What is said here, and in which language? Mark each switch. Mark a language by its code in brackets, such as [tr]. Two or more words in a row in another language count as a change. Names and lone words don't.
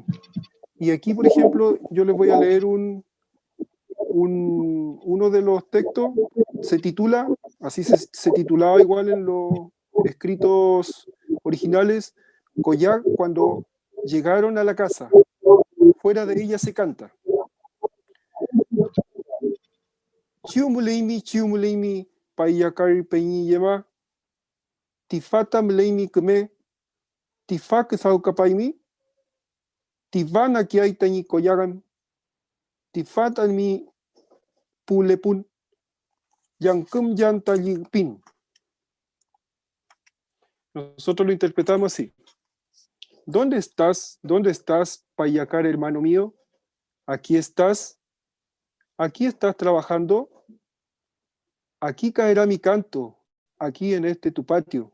[es] Y aquí, por ejemplo, yo les voy a leer uno de los textos, se titula, así se titulaba igual en los escritos originales, Collag cuando llegaron a la casa, fuera de ella se canta. [arn] Chiumuleimi, payakari peñiyema, tifata mleimi kume, tifak saukapaimi, tivana kiaitañi koyagan, tifata mi pulepun, yankum yantayipin. [es] Nosotros lo interpretamos así. ¿Dónde estás? ¿Dónde estás, Payacar, hermano mío? Aquí estás. Aquí estás trabajando. Aquí caerá mi canto. Aquí en tu patio.